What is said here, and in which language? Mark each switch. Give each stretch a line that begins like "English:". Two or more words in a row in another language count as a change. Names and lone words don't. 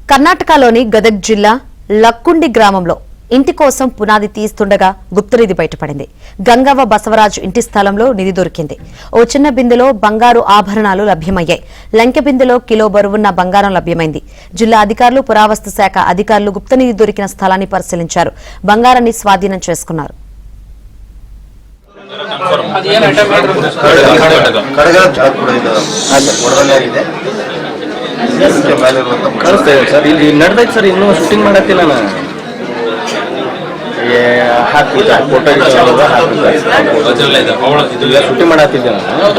Telugu: కర్ణాటకలోని గదగ్ జిల్లా లక్కుండి గ్రామంలో ఇంటి కోసం పునాది తీస్తుండగా గుప్తనిధి బయటపడింది. గంగవ్వ బసవరాజు ఇంటి స్థలంలో నిధి దొరికింది. ఓ చిన్న బిందెలో బంగారు ఆభరణాలు లభ్యమయ్యాయి. లంకె బిందెలో కిలో బరువున్న బంగారం లభ్యమైంది. జిల్లా అధికారులు, పురావస్తు శాఖ అధికారులు గుప్తనిధి దొరికిన స్థలాన్ని పరిశీలించారు. బంగారాన్ని స్వాధీనం చేసుకున్నారు.
Kannada: ಸರ್ ಇಲ್ಲಿ ನಡೆದೈತೆ ಸರ್, ಇನ್ನೂ ಶೂಟಿಂಗ್ ಮಾಡತ್ತಿಲ್ಲ ನಾನು. ಫೋಟೋ ಶೂಟಿಂಗ್ ಮಾಡತ್ತಿದ್ದೆ ನಾನು.